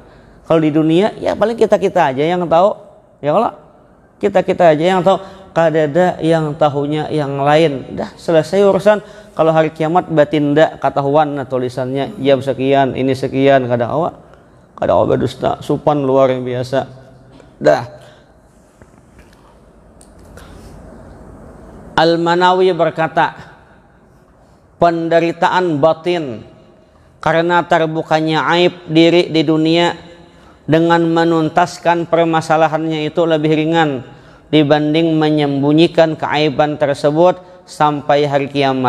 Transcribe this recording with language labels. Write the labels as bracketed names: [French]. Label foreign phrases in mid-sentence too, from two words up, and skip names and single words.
[Indonesian] Kalau di dunia ya paling kita aja yang tahu, ya kalau kita aja yang tahu, kadada yang tahunya yang lain. Dah selesai urusan. Kalau hari kiamat batin ndak ketahuan, nah tulisannya jam sekian, ini sekian, [Banjar] kada dusta, supan [Indonesian] luar biasa. Dah. Al-Manawi berkata, penderitaan batin karena terbukanya aib diri di dunia dengan menuntaskan permasalahannya itu lebih ringan dibanding menyembunyikan keaiban tersebut sampai hari kiamat.